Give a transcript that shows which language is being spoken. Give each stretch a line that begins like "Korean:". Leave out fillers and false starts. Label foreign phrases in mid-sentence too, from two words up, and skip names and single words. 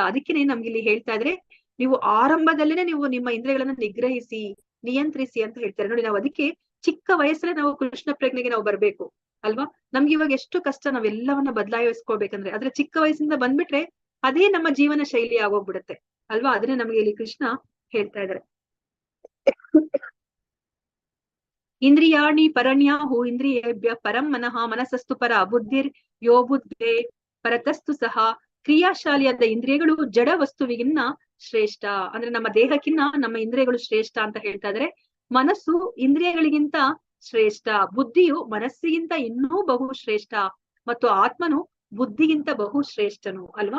Kannada: ಅದಕ್ಕೇನೆ ನಮ್ಗೆ ಇಲ್ಲಿ ಹೇಳ್ತಾ ಇದ್ರೆ, ನೀವು ಆರಂಭದಲ್ಲೇನೆ ನೀವು ನಿಮ್ಮ ಇಂದ್ರಿಯಗಳನ್ನ ನಿಗ್ರಹಿಸಿ ನಿಯಂತ್ರಿಸಿ ಅಂತ ಹೇಳ್ತಾರೆ ನೋಡಿ. ನಾವು ಅದಕ್ಕೆ ಚಿಕ್ಕ ವಯಸ್ಸಲ್ಲೇ ನಾವು ಕೃಷ್ಣ ಪ್ರಜ್ಞೆಗೆ ನಾವು ಬರ್ಬೇಕು ಅಲ್ವಾ. ನಮ್ಗೆ ಇವಾಗ ಎಷ್ಟು ಕಷ್ಟ ನಾವೆಲ್ಲವನ್ನ ಬದಲಾಯಿಸ್ಕೋಬೇಕಂದ್ರೆ, ಆದ್ರೆ ಚಿಕ್ಕ ವಯಸ್ಸಿಂದ ಬಂದ್ಬಿಟ್ರೆ ಅದೇ ನಮ್ಮ ಜೀವನ ಶೈಲಿ ಆಗೋಗ್ಬಿಡುತ್ತೆ ಅಲ್ವಾ. ಅದನ್ನೇ ನಮ್ಗೆ ಇಲ್ಲಿ ಕೃಷ್ಣ ಹೇಳ್ತಾ ಇದ್ದಾರೆ.
Sanskrit: ಇಂದ್ರಿಯಾಣಿ ಪರಣ್ಯಾಹು ಇಂದ್ರಿಯೇಭ್ಯ ಪರಂ ಮನಃ ಮನಸ್ಸಸ್ತು ಪರ ಬುದ್ಧಿರ್ ಯೋ ಬುದ್ಧೇ ಪರತಸ್ತು ಸಹ.
Kannada: ಕ್ರಿಯಾಶಾಲಿಯಾದ ಇಂದ್ರಿಯಗಳು ಜಡ ವಸ್ತುವಿಗಿನ್ನ ಶ್ರೇಷ್ಠ. ಅಂದ್ರೆ ನಮ್ಮ ದೇಹಕ್ಕಿನ್ನ ನಮ್ಮ ಇಂದ್ರಿಯಗಳು ಶ್ರೇಷ್ಠ ಅಂತ ಹೇಳ್ತಾ ಇದ್ರೆ, ಮನಸ್ಸು ಇಂದ್ರಿಯಗಳಿಗಿಂತ ಶ್ರೇಷ್ಠ, ಬುದ್ಧಿಯು ಮನಸ್ಸಿಗಿಂತ ಇನ್ನೂ ಬಹು ಶ್ರೇಷ್ಠ, ಮತ್ತು ಆತ್ಮನು ಬುದ್ಧಿಗಿಂತ ಬಹು ಶ್ರೇಷ್ಠನು ಅಲ್ವಾ.